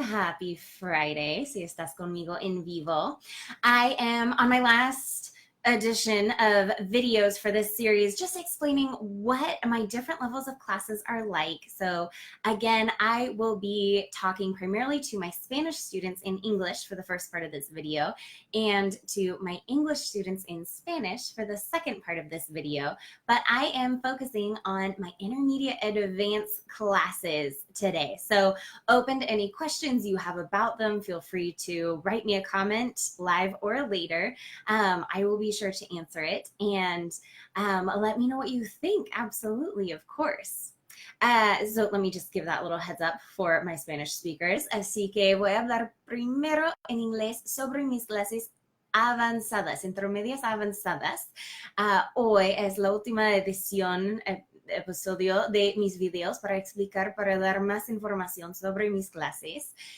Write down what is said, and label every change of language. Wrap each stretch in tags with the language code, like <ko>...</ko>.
<en>Happy Friday</en> <es>si estás conmigo en vivo.</es> <en>I am on my last edition of videos for this series, just explaining what my different levels of classes are like. So again, I will be talking primarily to my Spanish students in English for the first part of this video and to my English students in Spanish for the second part of this video. But I am focusing on my intermediate advanced classes today. So open to any questions you have about them. Feel free to write me a comment live or later. I will be sure to answer it, and let me know what you think. Absolutely, of course. So let me just give that little heads up for my Spanish speakers.</en> <es>Así que voy a hablar primero en inglés sobre mis clases avanzadas, intermedias avanzadas. Hoy es la última edición, episodio de mis videos para explicar, para dar más información sobre mis clases.</es>